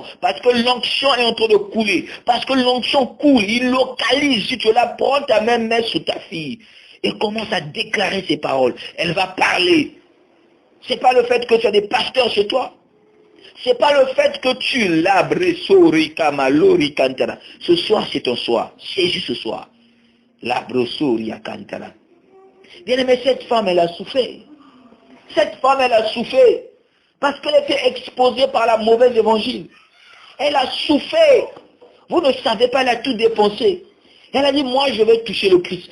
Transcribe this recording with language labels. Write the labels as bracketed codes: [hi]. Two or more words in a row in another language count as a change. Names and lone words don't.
[fr] Parce que l'onction est en train de couler. Parce que l'onction coule. Il localise. Si tu la prends ta main, mets sur ta fille. Et commence à déclarer ses paroles. Elle va parler. C'est pas le fait que tu as des pasteurs chez toi. C'est pas le fait que tu labres, sori, kamalori, kantara. Ce soir, c'est ton soir. Saisis ce soir. La brossoria cantara. Bien aimé, cette femme, elle a souffert. Cette femme, elle a souffert. Parce qu'elle était exposée par la mauvaise évangile. Elle a souffert. Vous ne savez pas, elle a tout dépensé. Elle a dit, moi, je vais toucher le Christ.